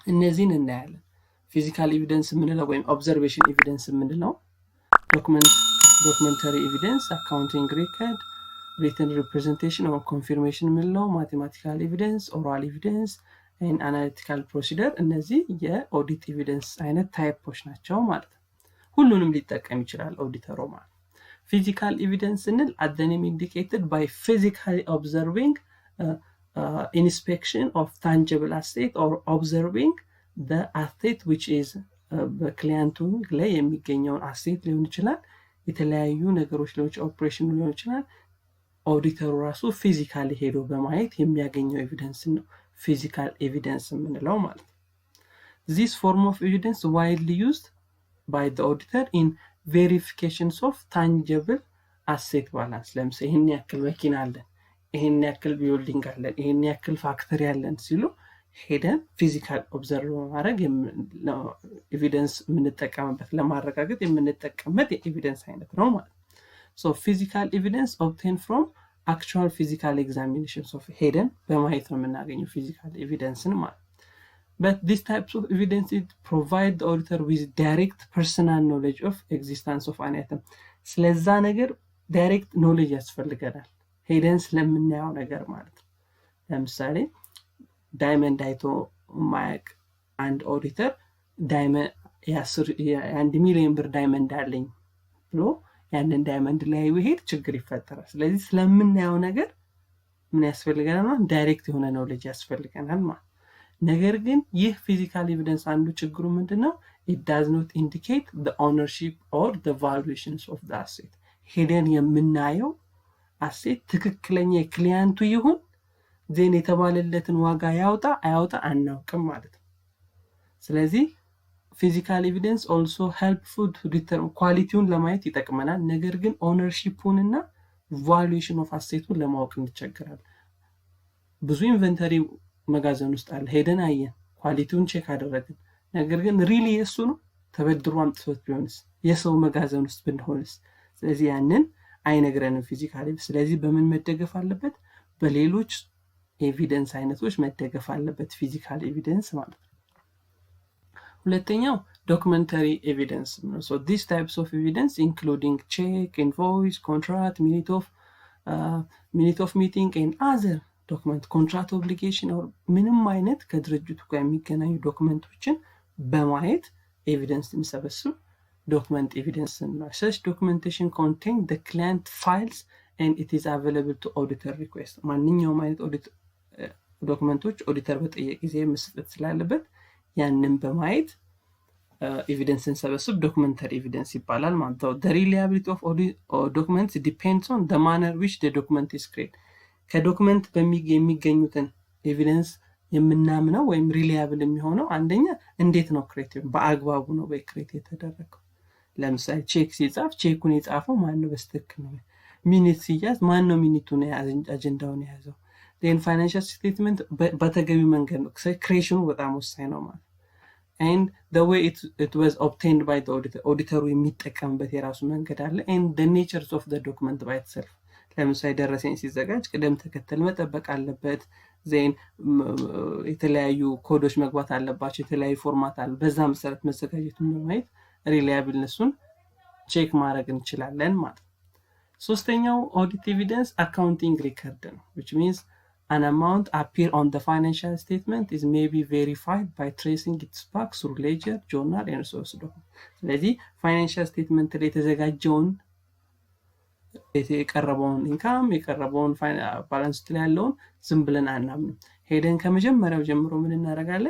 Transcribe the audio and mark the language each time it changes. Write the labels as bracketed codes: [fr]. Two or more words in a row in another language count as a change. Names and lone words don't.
[am] እነዚህን እናያለን። [en] physical evidence [am] የምንለው ወይም [en] observation evidence [am] የምንለው [en] documentary evidence, accounting record, written representation or confirmation [am] የምንለው [en] mathematical evidence, oral evidence and analytical procedure [am] እነዚህ የኦዲት ኤቪደንስ አይነት ታይፖች ናቸው ማለት ነው። ሁሉንም ሊጠቀም ይችላል ኦዲተሩ ማለት። [en] physical evidence [am] ስንል [en] at the name indicated by physically observing inspection of tangible asset or observing the asset which is [am] በክሊያንቱ ላይ የሚገኘውን አሴት ሊሆን ይችላል፣ የተለያዩ ነገሮች ኦፕሬሽን ሊሆን ይችላል። ኦዲተሩ ራሱ ፊዚካሊ ሄዶ በማየት የሚያገኘው ኤቪደንስ ነው [en] physical evidence [am] የምንለው ማለት ነው። [en] This form of evidence widely used by the auditor in verifications of tangible asset balance። [am] ለምሳሌ ይሄን ያክል መኪና አለን፣ ይሄን ያክል ቢልዲንግ አለን፣ ይሄን ያክል ፋክተሪ አለን ሲሉ ሄደን [en] physical observe [am] ማድረግ ኤቪደንስ የምንጠቀምበት ለማረጋገጥ የምንጠቀምበት የኤቪደንስ አይነት ነው ማለት ነው። [en] So physical evidence obtained from actual physical examinations of [am] ሄደን በማየት ነው የምናገኘው ፊዚካል ኤቪደንስን ማለት። [en] But these types of evidence provide the auditor with direct personal knowledge of existence of an item። [am] ስለዛ ነገር [en] direct knowledge [am] ያስፈልገናል ሄደን ስለምናየው ነገር ማለት ነው። ለምሳሌ ዳይመንድ አይቶ ማያቅ አንድ ኦዲተር ዳይመንድ የ1 ሚሊዮን ብር ዳይመንድ አለኝ ብሎ ያንን ዳይመንድ ላይ ይሄድ ችግር ይፈጠራል። ስለዚህ ስለምናየው ነገር ምን ያስፈልገናል? ዳይሬክት የሆነ ኖሌጅ ያስፈልገናል ማለት። ነገር ግን ይህ ፊዚካል ኤቪደንስ አንዱ ችግሩ ምንድነው? [en] it does not indicate the ownership or the valuations of the asset። [am] ሄደን የምናየው አሴት ትክክለኛ የክሊያንቱ ይሁን ዜን የተባለለትን ዋጋ ያውጣ አያውጣ አናውቅም ማለት ነው። ስለዚህ [en] physical evidence also helpful to determine [am] ኳሊቲውን ለማየት ይጠቅመናል። ነገር ግን ኦነርሺፑን እና [en] valuation of [am] አሴቱን ለማወቅ እንቸገራለን። ብዙ ኢንቨንተሪ መጋዘን ውስጥ አለ፣ ሄደን አየን፣ ኳሊቲውን ቼክ አደረግን። ነገር ግን ሪሊ የሱ ነው ተበድሮ አምጥቶት ቢሆንስ የሰው መጋዘን ውስጥ ብንሆንስ? ስለዚህ ያንን አይነግረንም ፊዚካሊ። ስለዚህ በምን መደገፍ አለበት? በሌሎች ኤቪደንስ አይነቶች መደገፍ አለበት [en] physical evidence [am] ማለት ነው። ሁለተኛው [en] documentary evidence [am] ነው። [en] so these types of evidence including check, invoice, contract, minute of meeting and other document, contract obligation or [am] ምንም አይነት ከድርጅቱ ጋር የሚገናኙ ዶክመንቶችን በማየት ኤቪደንስ የሚሰበስብ ዶክመንት ኤቪደንስ ነው። [en] such documentation contain the client files and it is available to auditor request። [am] ማንኛውም አይነት ኦዲት ዶክመንቶች ኦዲተር በጠየቀ ጊዜ መስጠት ስላለበት ያንን በማየት ኤቪደንስን ሰበስብ [en] documentary evidence [am] ይባላል ማለት ነው። [en] the reliability of documents depends on the manner which the document is created። [am] ከዶክመንት የሚገኙትን ኤቪደንስ የምናምነው ወይም ሪላያብል የሚሆነው አንደኛ እንዴት ነው ክሬት በአግባቡ ነው ወይ ክሬት የተደረገው። ለምሳሌ ቼክ ሲጻፍ ቼኩን የጻፈው ማን ነው በስትክክል ነው። ሚኒት ሲያዝ ማን ነው ሚኒቱን አጀንዳውን የያዘው። [en] then financial statement [am] በተገቢ መንገድ ነው ክሬሽኑ በጣም ወሳኝ ነው [en] ማለት። and the way it was obtained by the auditor [am] ኦዲተሩ የሚጠቀምበት የራሱ መንገድ አለ። [en] and the natures of the document by itself [am] ለምሳሌ ደረሰኝ ሲዘጋጅ ቅደም ተከተል መጠበቅ አለበት። ዜን የተለያዩ ኮዶች መግባት አለባቸው፣ የተለያዩ ፎርማት አለ። በዛ መሰረት መዘጋጀቱን በማየት ሪላያብልነሱን ቼክ ማድረግ እንችላለን ማለት። ሶስተኛው [en] audit evidence accounting record [am] ነው [en] which means an amount appear on the financial statement is may be verified by tracing its back through ledger, journal and source document። [am] ስለዚህ [en] financial statement [am] ላይ የተዘጋጀውን የቀረበውን ኢንካም የቀረበውን ባላንስ ላይ ያለውን ዝም ብለን አናምንም። ሄደን ከመጀመሪያው ጀምሮ ምን እናደርጋለን?